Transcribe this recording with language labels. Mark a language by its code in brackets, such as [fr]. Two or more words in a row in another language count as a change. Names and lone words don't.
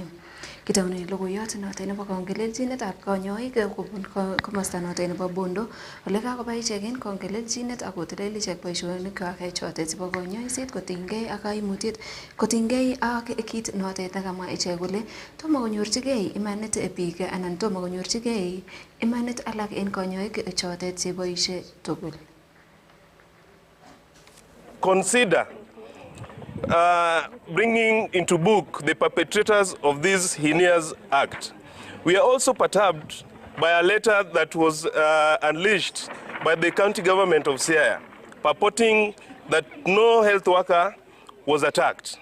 [kln] Kitaune logoiyot noto nebo kongelelchinetab konyoik kobun komosta noto nebo Bondo ole kakoba icheken kongelelchinet ak kotelel ichek boisionikwak chotet chebo konyoiset kotinygei ak kaimutiet kotinygei ak kit notet nekamwa ichek kole tomo konyorchigei imanit biik anan tomo konyorchigei imanit alak en konyoik chotet cheboisie tugul. [en] Consider bringing into book the perpetrators of this heinous act. We are also perturbed by a letter that was unleashed by the county government of Siaya, purporting that no health worker was attacked.